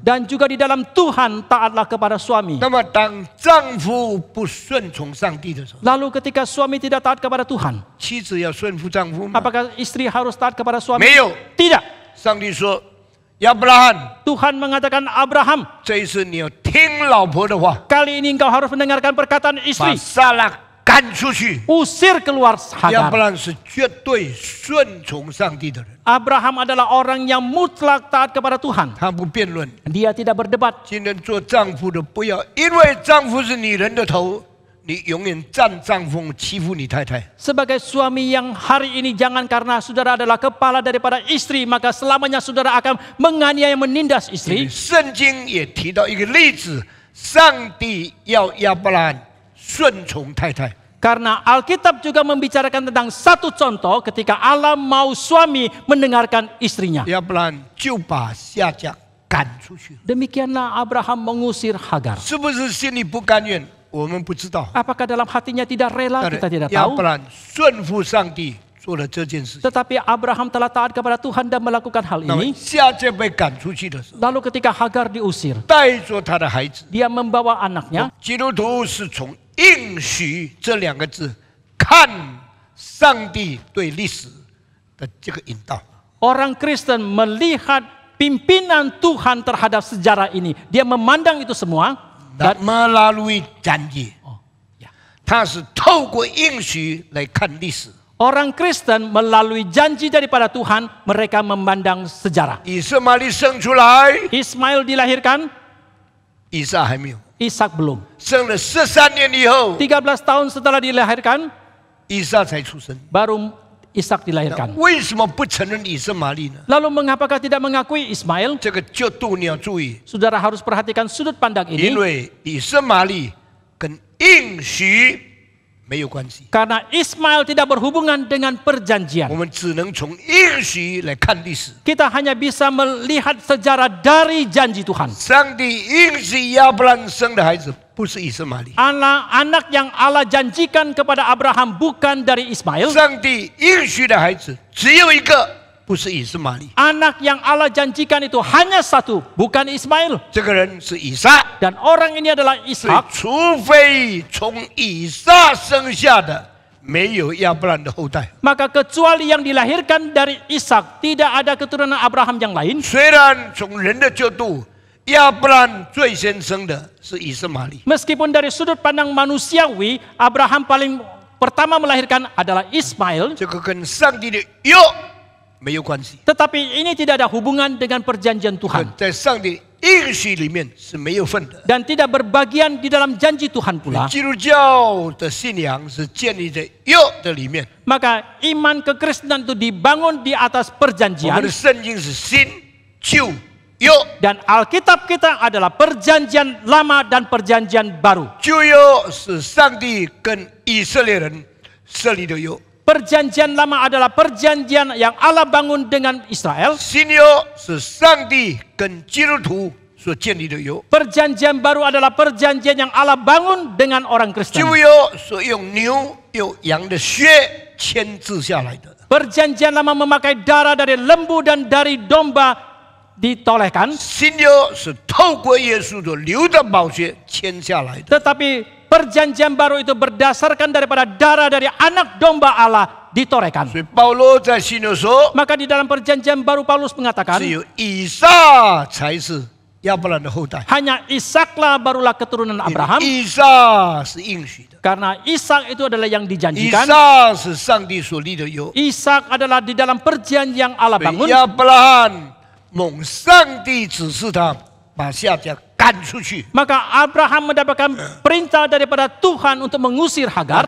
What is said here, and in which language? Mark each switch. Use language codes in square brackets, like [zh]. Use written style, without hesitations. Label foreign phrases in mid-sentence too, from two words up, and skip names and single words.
[id] Dan juga di dalam Tuhan taatlah kepada suami. [zh] 那么，当丈夫不顺从上帝的时候， [id] Lalu ketika suami tidak taat kepada Tuhan, [zh] 妻子要顺服丈夫吗？ [id] apakah istri harus taat kepada suami? [zh] 没有， [id] Tidak. [zh] 上帝说：“亚伯拉罕， [id] Tuhan mengatakan Abraham, [zh] 这一次你要听老婆的话， [id] kali ini engkau harus mendengarkan perkataan [zh] 把 [id] istri. [zh] 撒拉赶出去。” [id] Usir keluar [zh] 亚伯 [id] Hagar. [zh] 拉罕是绝对顺从上帝的人， [id] Abraham adalah orang yang mutlak taat kepada Tuhan. [zh] 他不辩论。 [id] Dia tidak berdebat. [zh] 今天做丈夫的，不要因为丈夫是女人的头，你永远占上风，欺负你太太。 [id] Sebagai suami yang hari ini jangan karena saudara adalah kepala daripada istri, maka selamanya saudara akan menganiaya menindas [zh] 因为 [id] istri. [zh] 圣经也提到一个例子，上帝要亚伯拉罕顺从太太。 [id] Karena Alkitab juga membicarakan tentang satu contoh ketika Allah mau suami mendengarkan istrinya. [zh] 亚伯拉罕就把夏甲赶出去， [id] Demikianlah Abraham mengusir Hagar. [zh] 是不是心里不甘愿？我们不知道。 [id] Apakah dalam hatinya tidak rela? [zh] 但 [id] Kita tidak [zh] 亚 [id] tahu. [zh] 伯拉罕顺服上帝，做了这件事情。 [id] Tetapi Abraham telah taat kepada Tuhan dan melakukan hal [zh] 那么 [id] ini. [zh] 夏甲被赶出去的时候， [id] Lalu ketika Hagar diusir, [zh] 带着他的孩子。 [id] dia membawa anaknya. [zh] 基督徒是从应许这两个字看上帝对历史的这个引导。 [id] Orang Kristen melihat pimpinan Tuhan terhadap sejarah ini. Dia memandang itu semua. [zh] 那 [id] Dan, melalui janji， oh, ya. [zh] 他是透过应许来看历史。 [id] Orang Kristen melalui janji daripada Tuhan, mereka memandang sejarah. [zh] 以色玛利生出来， [id] Ismail dilahirkan, [zh] 以撒还没有， [id] Ishak belum. [zh] 生了13年以后， [id] 13 tahun setelah dilahirkan, [zh] 以撒才出生。 [id] baru Ishak [zh] 那 [id] dilahirkan. [zh] 为什么不承认以色玛利呢？ [id] Lalu mengapakah tidak mengakui Ismail? [zh] 这个角度你要注意， [id] Saudara harus perhatikan sudut pandang [zh] 因 [id] ini. [zh] 为以色玛利跟应许没有关系。 [id] Karena Ismail tidak berhubungan dengan [zh] 我 [id] perjanjian. [zh] 们只能从应许来看历史。 [id] Kita hanya bisa melihat sejarah dari janji Tuhan. [zh] 上帝应许亚伯兰生的孩子不是以色玛利， [id] Anak yang Allah janjikan kepada Abraham bukan dari Ismail. [zh] 上帝应许的孩子只有一个，不是以色玛利， [id] Anak yang Allah janjikan itu hanya satu, bukan Ismail. [zh] 这个人是以撒。 [id] Dan orang ini adalah [zh] 所以 [id] Ishak. [zh] 除非从以撒生下的，没有亚伯兰的后代。 [id] Maka kecuali yang dilahirkan dari Ishak, tidak ada keturunan Abraham yang lain. [zh] 虽然从人的角度，亚伯兰最先生的是以色玛利， [id] Meskipun dari sudut pandang manusiawi, Abraham paling pertama melahirkan adalah Ismail. [zh] 这个跟上帝的约没有关系， [id] Tetapi ini tidak ada hubungan dengan perjanjian Tuhan. [zh] 在上帝应许里面是没有份的。 [id] Dan tidak berbagian di dalam janji Tuhan pula. [zh] 基督教的信仰是建立在约的里面， [id] Maka iman kekristenan itu dibangun di atas [zh] 我们 [id] perjanjian. [zh] 的圣经是新旧约。 [id] Dan Alkitab kita adalah perjanjian lama dan perjanjian baru. [zh] 旧约是上帝跟以色列人设立的约， [id] Perjanjian lama adalah perjanjian yang Allah bangun dengan Israel. [zh] 新约是上帝跟基督徒所建立的约。 [id] Perjanjian baru adalah perjanjian yang Allah bangun dengan orang Kristen. [zh] 旧约是用牛有羊的血签字下来的， [id] Perjanjian lama memakai darah dari lembu dan dari domba ditolehkan. [zh] 新约是透过耶稣的流的宝血签下来的。 [id] Tetapi perjanjian baru itu berdasarkan daripada darah dari anak domba Allah ditorehkan. [zh] 所以保罗在新约说， [id] Maka di dalam perjanjian baru Paulus mengatakan, [zh] 只有以撒才是亚伯兰的后代， [id] hanya Ishaklah barulah keturunan [zh] 因为 [id] Abraham. [zh] 以撒是应许的， [id] Karena Ishak itu adalah yang [zh] 以 [id] dijanjikan. [zh] 撒是上帝所立的约。 [id] Ishak adalah di dalam perjanjian yang Allah [zh] 所以 [id] bangun. [zh] 亚伯拉罕蒙上帝指示他把夏甲赶出去。 [id] Maka Abraham mendapatkan perintah daripada Tuhan untuk mengusir Hagar.